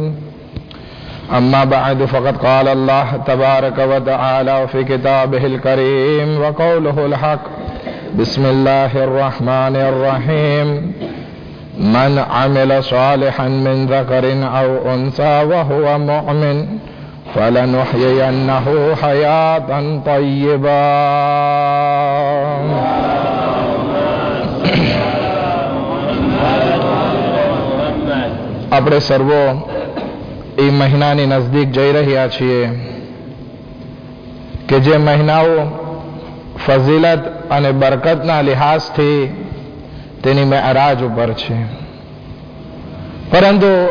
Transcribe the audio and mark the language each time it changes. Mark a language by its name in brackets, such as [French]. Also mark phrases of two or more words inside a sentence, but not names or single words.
[Arabic] أما بعد فقد قال الله تبارك وتعالى في كتابه الكريم وقوله الحق. بسم الله الرحمن الرحيم. من عمل صالحا من ذكر أو أنثى وهو مؤمن فلنحيينه حياة طيبة. [Gujarati] આપણે સર્વો એ મહિનાની નજદીક જઈ રહ્યા છીએ કે જે મહિનાઓ ફઝીલત અને બરકતના લિહાઝથી તેની મેરાજ ઉપર છે, પરંતુ